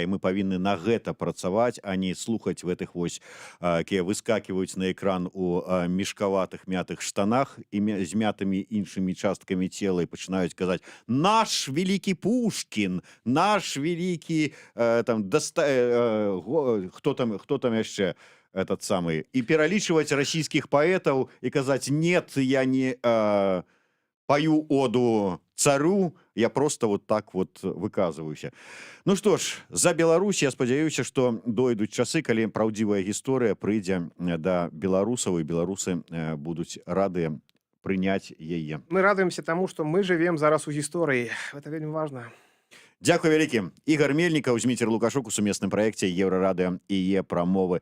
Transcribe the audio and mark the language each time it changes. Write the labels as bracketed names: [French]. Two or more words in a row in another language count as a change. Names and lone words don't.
[Belarusian] Мы павінны на гэта працаваць, а не слухаць гэтых вось, якія выскакиваюць на экран у мешкаватых мятых штанах і з мятымі іншымі часткамі цела і пачынаюць казаць: наш вялікі Пушкін, наш вялікі хто там яшчэ [Russian] этот самый, [Belarusian] и пералічваць расійскіх паэтаў і казаць: [Russian] нет, я не пою оду царю, я просто вот так вот выказываюся. Ну что ж, [Belarusian] за Беларусь я спадзяюся, што дойдуць часы, калі праўдзівая гісторыя прыйдзе да беларусаў, і беларусы будуць радыя прыняць яе. Мы радуемся таму, што мы жывем зараз у гісторыі. Это вельмі важна. Дзякуй вялікі. Ігор Мельнікаў, Зміцер Лукашук у сумесным праекце Еўрарадыё і прамовы.